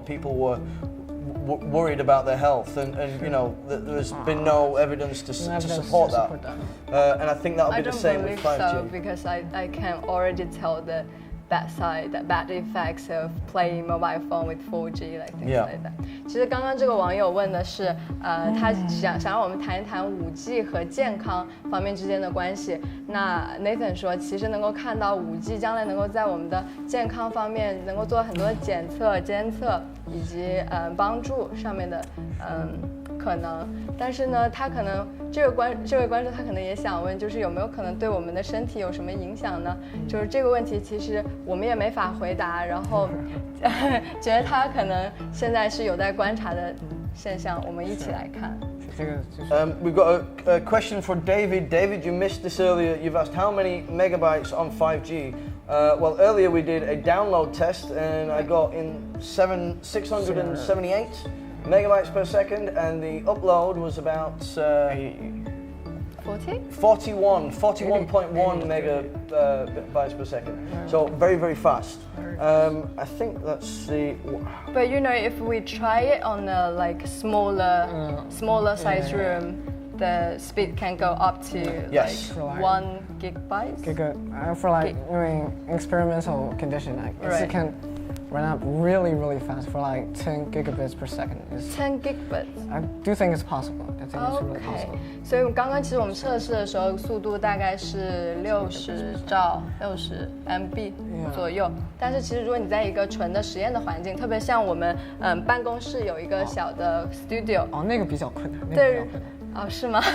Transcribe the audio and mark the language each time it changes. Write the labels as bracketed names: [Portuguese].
[English] People were worried about their health, and there's been no evidence to support that. And I think that'll be the same with 5G. I don't believe so, because I can already tell the bad effects of playing mobile phone with 4G, like things like that. [Chinese] 其实刚刚这个网友问的是，他想让我们谈一谈5G 和健康方面之间的关系。那 Nathan 说，其实能够看到5G 将来能够在我们的健康方面能够做很多检测、监测以及帮助上面的可能，但是呢，他可能这位观众他可能也想问，就是有没有可能对我们的身体有什么影响呢？就是这个问题，其实我们也没法回答，然后觉得他可能现在是有待观察的现象，我们一起来看。 [English] We've got a question for David. David, you missed this earlier. You've asked how many megabytes on 5G. Well, earlier we did a download test, and I got in 678 megabytes per second, and the upload was about 41.1 megabytes per second. So very, very fast. I think that's the. But you know, if we try it on a like smaller size room, the speed can go up to like 1 gigabyte. For like doing experimental condition, it can run up really, really fast for like 10 gigabits per second. 10 gigabits. I do think it's possible. I think it's really possible. [Chinese] 所以刚刚其实我们测试的时候，速度大概是60MB 左右。但是其实如果你在一个纯的实验的环境，特别像我们办公室有一个小的 studio，那个比较困难。对。哦，是吗？